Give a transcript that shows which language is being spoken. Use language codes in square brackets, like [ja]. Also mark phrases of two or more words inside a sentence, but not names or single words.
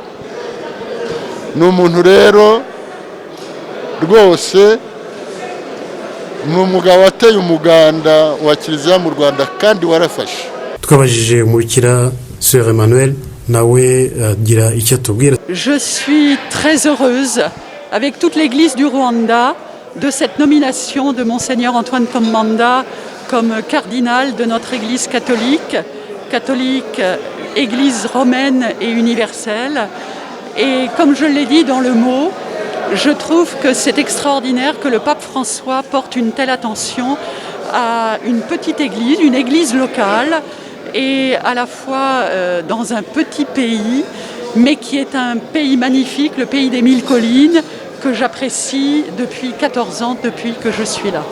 [rw] Ni umuntu rero rwose ni umugabo wateye umuganda wa Kiliziya mu Rwanda kandi warafashe. Twabajije umukira Sœur Emmanuel nawe agira icyo tubwira. [fr] Je suis très heureuse avec toute l'église du Rwanda de cette nomination de Monseigneur Antoine Kambanda comme cardinal de notre église catholique, église romaine et universelle. Et comme je l'ai dit dans le mot, je trouve que c'est extraordinaire que le pape François porte une telle attention à une petite église, une église locale, et à la fois dans un petit pays, mais qui est un pays magnifique, le pays des 1000 collines, que j'apprécie depuis 14 ans, depuis que je suis là.